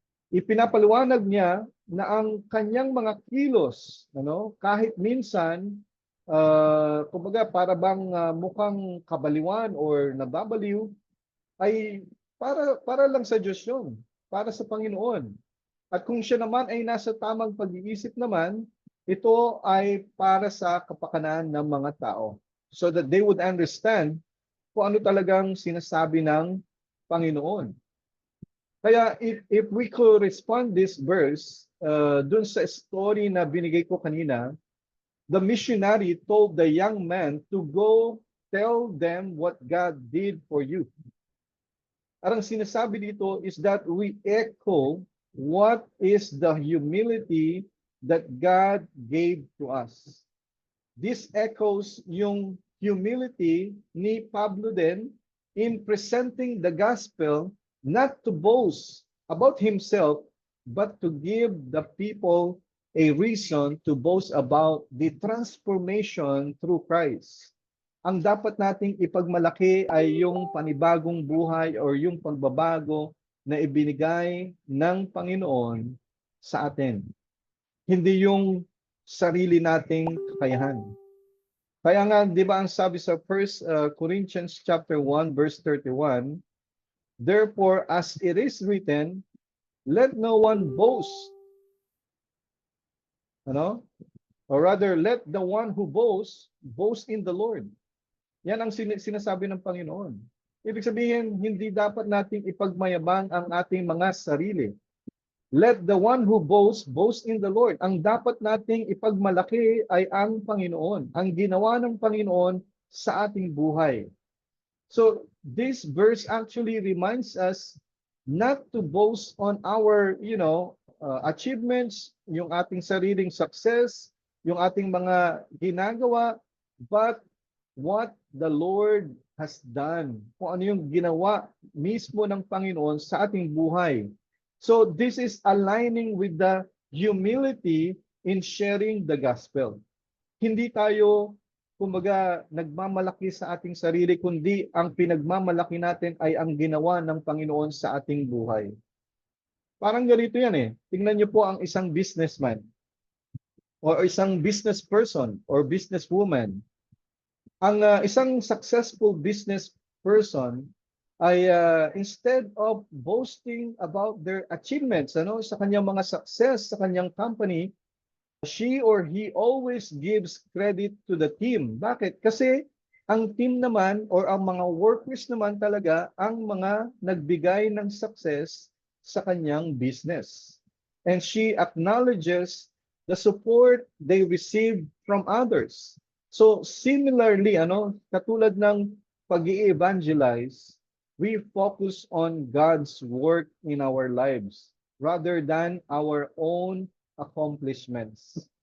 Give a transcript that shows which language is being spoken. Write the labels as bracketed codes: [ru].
[tl] Ipinapaliwanag niya na ang kanyang mga kilos, kahit minsan, kumbaga para bang mukhang kabaliwan or nababaliw, ay para lang sa Diyos yun, para sa Panginoon. At kung siya naman ay nasa tamang pag-iisip naman, ito ay para sa kapakanan ng mga tao, [en] so that they would understand [tl] kung ano talagang sinasabi ng Panginoon. [en] Kaya if we could respond this verse, [tl] dun sa story na binigay ko kanina, [en] the missionary told the young man to go tell them what God did for you. [tl] Ang sinasabi dito [en] is that we echo what is the humility that God gave to us. This echoes [tl] yung humility ni Pablo din [en] in presenting the gospel, not to boast about himself, but to give the people a reason to boast about the transformation through Christ. [tl] Ang dapat nating ipagmalaki ay yung panibagong buhay or yung pagbabago na ibinigay ng Panginoon sa atin. Hindi yung sarili nating kakayahan. Kaya nga, di ba ang sabi sa 1 Corinthians chapter 1 verse 31, [en] therefore, as it is written, let no one boast. Or rather, let the one who boasts, boast in the Lord. [tl] Yan ang sinasabi ng Panginoon. Ibig sabihin, hindi dapat nating ipagmayabang ang ating mga sarili. [en] Let the one who boasts, boast in the Lord. [tl] Ang dapat nating ipagmalaki ay ang Panginoon. Ang ginawa ng Panginoon sa ating buhay. [en] So, this verse actually reminds us not to boast on our, achievements, [tl] yung ating sariling success, yung ating mga ginagawa, [en] but what the Lord has done. [tl] Kung ano yung ginawa mismo ng Panginoon sa ating buhay. [en] So, this is aligning with the humility in sharing the gospel. [tl] Hindi tayo kumbaga nagmamalaki sa ating sarili, kundi ang pinagmamalaki natin ay ang ginawa ng Panginoon sa ating buhay. Parang ganito yan eh. Tingnan niyo po ang isang businessman or isang business person or businesswoman. Ang isang [en] successful business person ay instead of boasting about their achievements, [tl] sa kanyang mga success sa kanyang company, [en] she or he always gives credit to the team. [tl] Bakit? Kasi ang team naman or ang mga workers naman talaga ang mga nagbigay ng success sa kanyang business. [en] And she acknowledges the support they received from others. So similarly, [tl] katulad ng pag-i-evangelize, [en] we focus on God's work in our lives rather than our own accomplishments.